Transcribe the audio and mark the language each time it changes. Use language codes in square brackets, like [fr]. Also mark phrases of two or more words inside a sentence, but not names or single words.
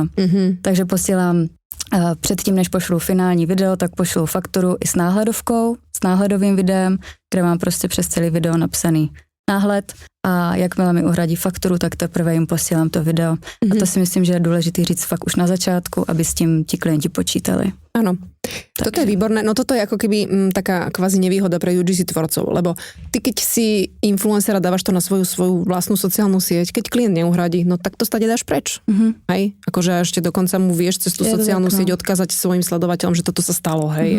[cs] Takže posílám předtím, než pošlu finální video, tak pošlu fakturu i s náhledovkou, s náhledovým videem, kde mám prostě přes celý video napsaný náhled a jakmile mi uhradí fakturu, tak teprve jim posílám to video. A to si myslím, že je důležitý říct fakt už na začátku, aby s tím ti klienti počítali. [sk] Áno. Toto je výborné, no toto je ako keby taká kvázi nevýhoda pre UGC tvorcov, lebo ty keď si influencera dávaš to na svoju vlastnú sociálnu sieť, keď klient neuhradí, no tak to stade dáš preč. Hej? Akože ešte dokonca mu vieš cez tú sociálnu sieť odkázať svojim sledovateľom, že toto sa stalo, hej?